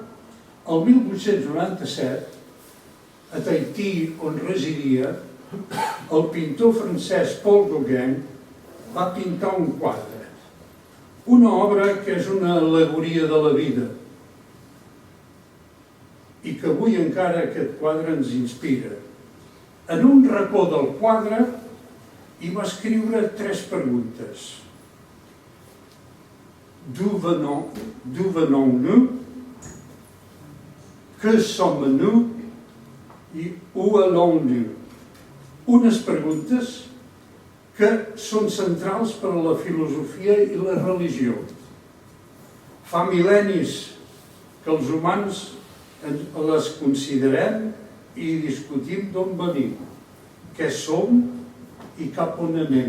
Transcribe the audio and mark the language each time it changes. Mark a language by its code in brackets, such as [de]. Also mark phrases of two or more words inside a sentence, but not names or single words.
[ca] El 1897, a Tahití, on residia, el pintor francès Paul Gauguin va pintar un quadre, una obra que és una al·legoria de la vida i que avui encara aquest quadre ens inspira. En un racó del quadre hi va escriure 3 preguntes. [fr] D'où venons-nous? Que sommes-nous? I où allons-nous? [ca] Unes preguntes que són centrals per a la filosofia i la religió. Fa mil·lennis que els humans les considerem i discutim d'on venim, què som i cap on anem.